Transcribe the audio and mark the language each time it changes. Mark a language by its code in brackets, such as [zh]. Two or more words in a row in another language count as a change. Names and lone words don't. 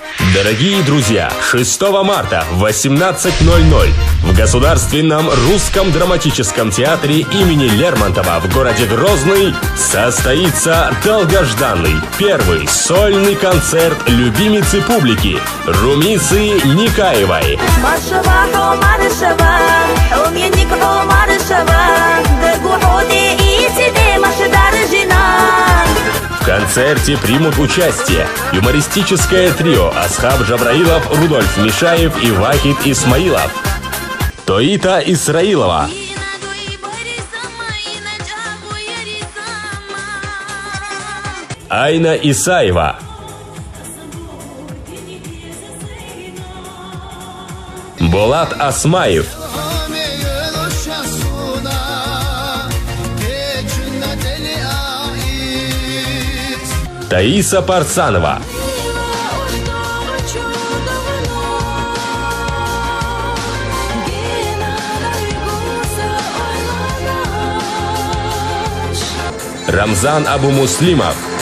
[ru] Дорогие друзья, 6 марта в 18:00 в Государственном русском драматическом театре имени Лермонтова в городе Грозный состоится долгожданный первый сольный концерт любимицы публики Румисы Никаевой. В концерте примут участие юмористическое трио Асхаб Джабраилов, Рудольф Мишаев и Вахид Исмаилов, Тоита Исраилова, Айна Исаева, Болат Асмаев, Таиса Парсанова, Рамзан Абу-Муслимов,